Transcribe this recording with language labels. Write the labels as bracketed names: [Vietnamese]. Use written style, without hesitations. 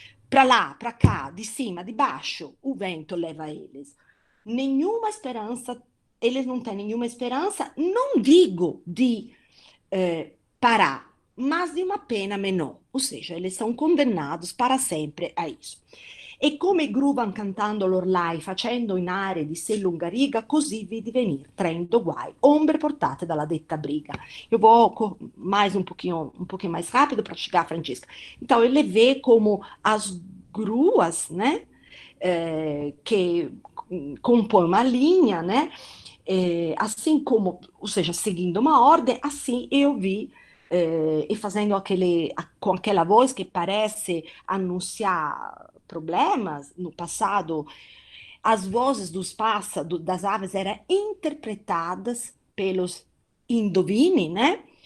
[Portuguese] Para lá, para cá, de cima, de baixo, o vento leva eles. Nenhuma esperança, eles não têm nenhuma esperança, não digo de parar, mas de uma pena menor, ou seja, eles são condenados para sempre a isso. [Italian] E come gruvan cantando l'orlai, facendo in aria di sé lunga riga, così vidi venir, tremendo guai, ombre portate dalla detta briga. [Portuguese] Eu vou mais um pouquinho mais rápido para chegar, Francesca. Então, ele vê como as gruas, né, que compõem uma linha, né, assim como, ou seja, seguindo uma ordem, assim eu vi e fazendo com aquela voz que parece anunciar problemas no passado, as vozes dos pássaros, das aves eram interpretadas pelos indovini, né?